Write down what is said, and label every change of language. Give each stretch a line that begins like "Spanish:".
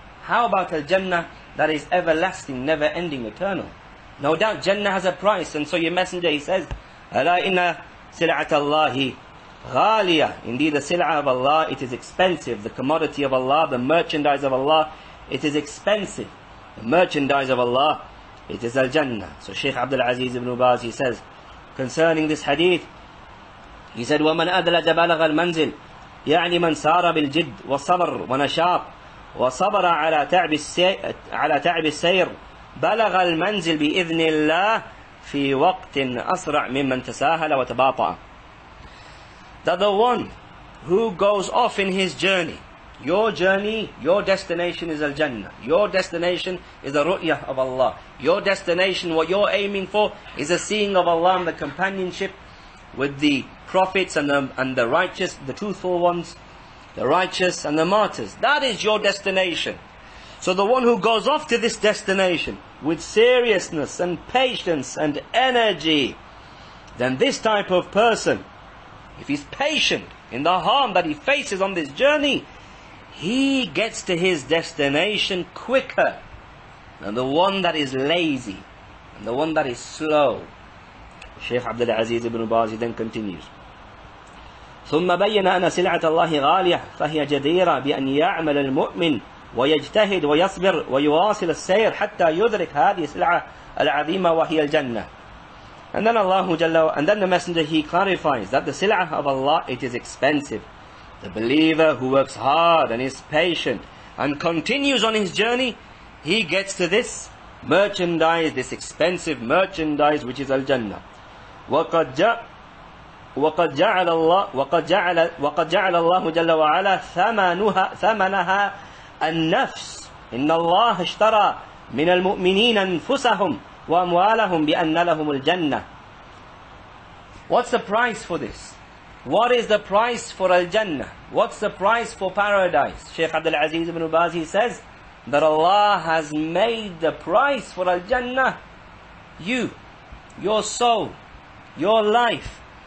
English: How about Al-Jannah that is everlasting, never ending, eternal? No doubt Jannah has a price, and so your messenger, he says,
Arabic: Ala inna sil'at Allahi ghaliyah.
English: Indeed, the sil'ah of Allah, it is expensive. The commodity of Allah, the merchandise of Allah, it is expensive. The merchandise of Allah, it is Al-Jannah. So Shaykh Abdul Aziz ibn Baz, he says, concerning this hadith, he said,
Arabic: وَمَنْ أَدْلَجَ بَلَغَ الْمَنْزِلِ يعني من سار بالجد وصبر ونشاط وصبر على تعب السير بلغ المنزل بإذن الله في وقت أسرع ممن تساهل وتباطأ.
English: That the one who goes off in his journey, your journey, your destination is Al-Jannah. Your destination is the ru'yah of Allah. Your destination, what you're aiming for, is the seeing of Allah and the companionship with the prophets and the righteous, the truthful ones, the righteous and the martyrs. That is your destination. So the one who goes off to this destination with seriousness and patience and energy, then this type of person, if he's patient in the harm that he faces on this journey, he gets to his destination quicker than the one that is lazy and the one that is slow. Shaykh Abdul Aziz ibn Baz then continues,
Arabic: ثم بين أن سلعة الله غالية فهي جديرة بأن يعمل المؤمن ويجتهد ويصبر ويواصل السير حتى يدرك هذه السلعة العظيمة وهي الجنة.
English: And then the messenger, he clarifies that the sil'ah of Allah, it is expensive. The believer who works hard and is patient and continues on his journey, he gets to this merchandise, this expensive merchandise which is Al-Jannah.
Arabic: وقد جعل الله جل وعلا ثمنها النفس إن الله اشترى من المؤمنين أنفسهم وأموالهم بأن لهم الجنة.
English: What's the price for this? What is the price for Al-Jannah? What's the price for paradise? Shaykh Abdul Aziz ibn Baz, he says that Allah has made the price for Al-Jannah you, your soul, your life.